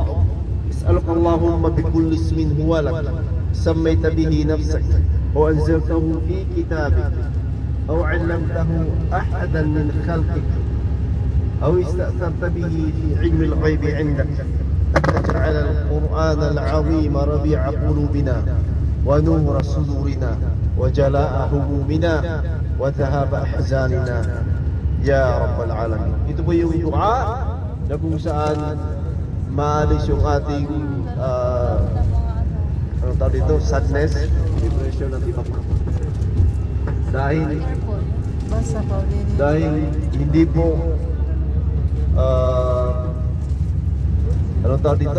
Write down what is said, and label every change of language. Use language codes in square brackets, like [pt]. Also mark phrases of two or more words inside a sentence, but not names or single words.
[ar] اسألك اللهم بكل اسم هو لك سميت به نفسك وأنزلته في كتابك أو علمته أحدا من خلقك أو استأثرت به في علم الغيب عندك أن تجعل القرآن العظيم ربيع قلوبنا ونور صدورنا وجلاء همومنا وذهاب أحزاننا يا رب العالمين. [tl] Ito po yung dua na kung saan maalis yung ating ano tawag dito, sadness, depression at iba pa. Dahil hindi po ano tawag dito?